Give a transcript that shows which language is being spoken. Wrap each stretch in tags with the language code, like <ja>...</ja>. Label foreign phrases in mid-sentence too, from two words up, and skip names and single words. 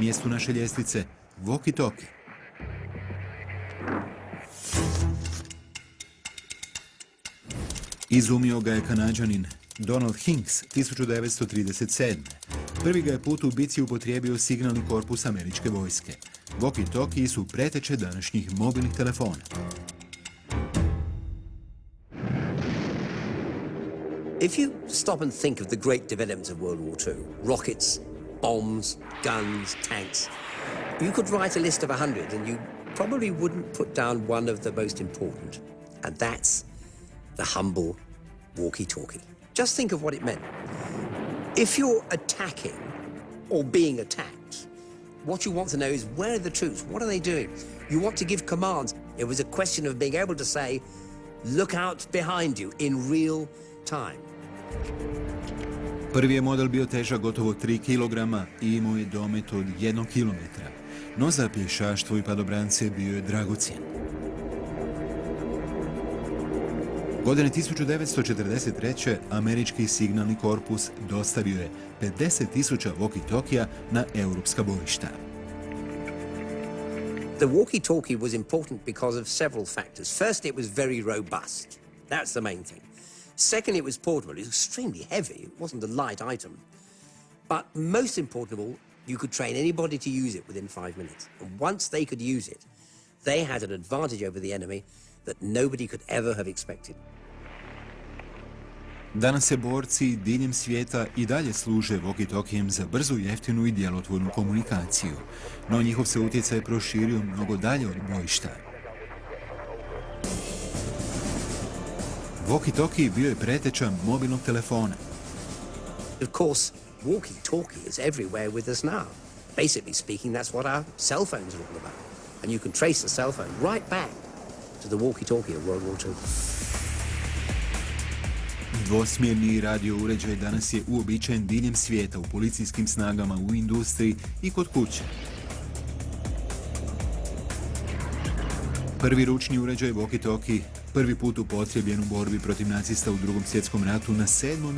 <hr>mjestu naše ljestvice walkie-talkie. Izumio ga je Kanađanin Donald Hinks 1937. Prvi ga je put u bici upotrijebio signalni korpus američke vojske. Walkie-talkie su preteče današnjih mobilnih telefona.</hr> <en>If you stop and think of the great developments of World War II, rockets, bombs, guns, tanks, you could write a list of 100 and you probably wouldn't put down one of the most important, and that's the humble walkie-talkie. Just think of what it meant. If you're attacking or being attacked, what you want to know is where are the troops? What are they doing? You want to give commands. It was a question of being able to say, look out behind you in real time.</en> <hr>Prvi je model bio težak gotovo 3 kg i imao je domet od 1 km. No za pješaštvo i padobrance bio je dragocjen. Godine 1943. američki signalni korpus dostavio je 50.000 walkie-talkija na europska bojišta.</hr> <en>The walkie-talkie was important because of several factors. First, it was very robust. That's the main thing. Second, it was portable. It was extremely heavy. It wasn't a light item. But most important of all, You could train anybody to use it within 5 minutes. And once they could use it, they had an advantage over the enemy that nobody could ever have expected.</en> <hr>Danas se borci diljem svijeta i dalje služe walkie-talkijem za brzu, jeftinu i djelotvornu komunikaciju, no njihov se utjecaj proširio mnogo dalje od bojišta. Walkie-talkie bio je preteča mobilnog telefona.</hr> <en>Of course, walkie-talkie is everywhere with us now. Basically speaking, that's what our cell phones are all about. And you can trace the cell phone right back to the walkie-talkie of World War II.</en> <hr>Dvosmjerni radio uređaj danas je uobičajen diljem svijeta u policijskim snagama, u industriji i kod kuće. Prvi ručni uređaj walkie-talkie prvi put upotrebljen u borbi protiv nacista u Drugom svjetskom ratu na 7.</hr>